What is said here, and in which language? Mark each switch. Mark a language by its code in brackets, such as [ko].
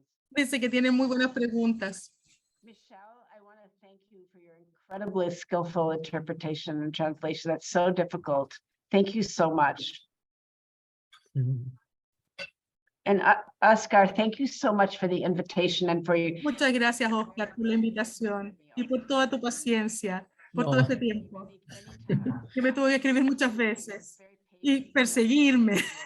[es] Dice que tiene muy buenas preguntas. [en] Michelle, I want to thank you for your incredibly skillful interpretation and translation. That's so difficult. Thank you so much. And Oscar, thank you so much for the invitation and for your... [es] Muchas gracias, Oscar, por la invitación y por toda tu paciencia, por todo este tiempo. Que me tuvo que escribir muchas veces y perseguirme.